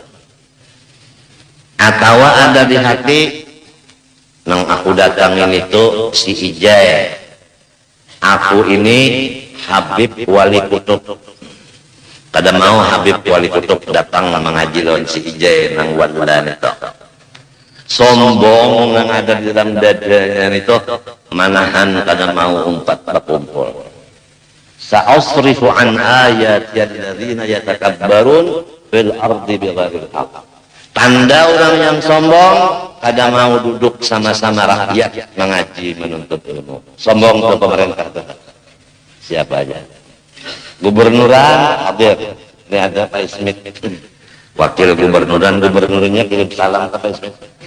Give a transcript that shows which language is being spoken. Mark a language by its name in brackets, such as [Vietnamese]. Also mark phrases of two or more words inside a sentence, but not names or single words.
[Banjar] Atau ada di hati nang aku datangin itu si Ijai, aku ini Habib Wali Kutub, kada mau Habib Wali Kutub datang mengaji lawan si Ijai nang wadan itu. Sombong yang ada di dalam dadanya itu, manahan kada mau umpat berkumpul. [Arabic] سأصرف عن آياتي الذين يتكبرون في الأرض بغير الحق. [Banjar] Tanda orang yang sombong kada mau duduk sama-sama rakyat mengaji menuntut ilmu. Sombong ke pemerintah itu. Siapa aja? Gubernuran hadir. Ini ada Pak Smith. Wakil gubernurnya kirim salam ke Pak Smith.